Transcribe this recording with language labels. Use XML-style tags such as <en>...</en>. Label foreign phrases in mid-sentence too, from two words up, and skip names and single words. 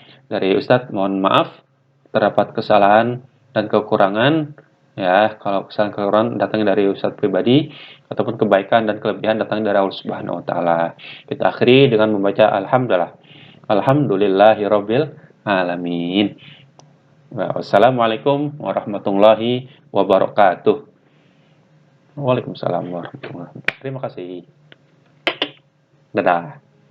<id>Dari Ustadz mohon maaf terdapat kesalahan dan kekurangan ya. Kalau kesalahan kekurangan datangnya dari Ustadz pribadi ataupun kebaikan dan kelebihan datangnya dari Allah</id> <ar>سبحانه وتعالى.</ar> <id>Kita akhiri dengan membaca</id> <ar>الحمد لله رب العالمين. والسلام عليكم ورحمة الله وبركاته. وعليكم السلام ورحمة الله وبركاته.</ar> <id>Terima kasih. Dadah.</id>